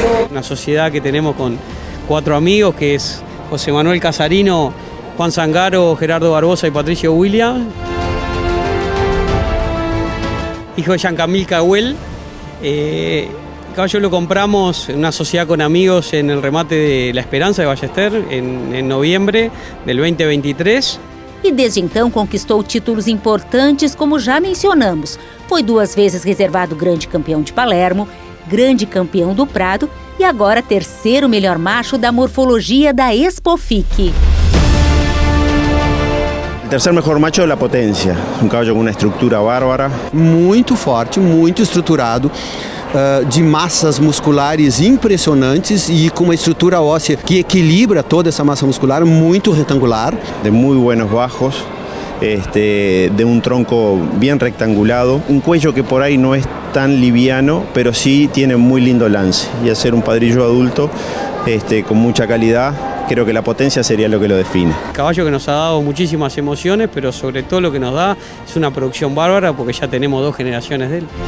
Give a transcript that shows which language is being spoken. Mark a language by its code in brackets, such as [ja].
[es] Una sociedad que tenemos con 4 amigos, que es José Manuel Casarino, Juan Zangaro, Gerardo Barbosa y Patricio Williams. Hijo de Jean-Camille Cahuel. El caballo lo compramos en una sociedad con amigos en el remate de La Esperanza de Ballester en noviembre del 2023. [pt] E desde então conquistou títulos importantes, como já mencionamos. Foi 2 vezes reservado grande campeão de Palermo, grande campeão do Prado e agora 3º melhor macho da morfologia da Expofic. [es] El tercer mejor macho de La Potencia, un caballo con una estructura bárbara. [pt] Muito forte, muito estruturado, de massas musculares impressionantes e com uma estrutura óssea que equilibra toda essa massa muscular, muito retangular. [es] De muy buenos bajos, de un tronco bien rectangulado, un cuello que por ahí no es tan liviano, pero sí tiene muy lindo lance. Y al ser un padrillo adulto, con mucha calidad, creo que La Potencia sería lo que lo define. Caballo que nos ha dado muchísimas emociones, pero sobre todo lo que nos da es una producción bárbara porque ya tenemos 2 generaciones de él.